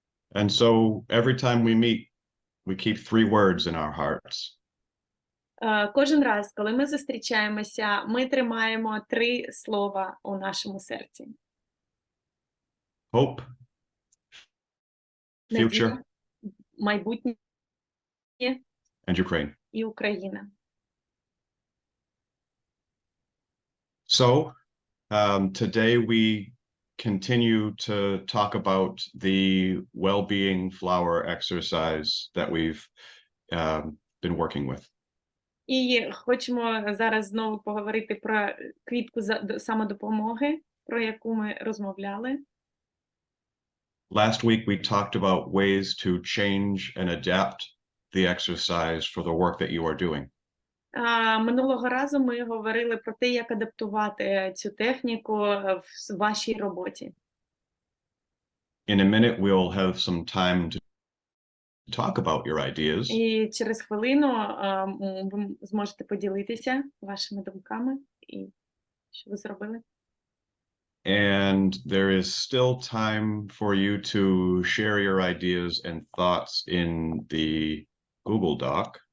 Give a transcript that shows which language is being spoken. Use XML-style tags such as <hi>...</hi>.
<en>And so every time we meet, we keep 3 words in our hearts.</en> <uk>Кожен раз, коли ми зустрічаємося, ми тримаємо 3 слова у нашому серці.</uk> <en>Hope, future,</en> <uk>майбутнє</uk> <en>and Ukraine.</en> <uk>і Україна.</uk> <en>So today we continue to talk about the well-being flower exercise that we've been working with.</en> <uk>І хочемо зараз знову поговорити про квітку самодопомоги, про яку ми розмовляли.</uk> <en>Last week we talked about ways to change and adapt the exercise for the work that you are doing.</en> <uk>Минулого разу ми говорили про те, як адаптувати цю техніку в вашій роботі.</uk> <en>In a minute we'll have some time to talk about your ideas.</en> <uk>І через хвилину ви зможете поділитися вашими думками і що ви зробили.</uk> <en>And there is still time for you to share your ideas and thoughts in the Google Doc.</en>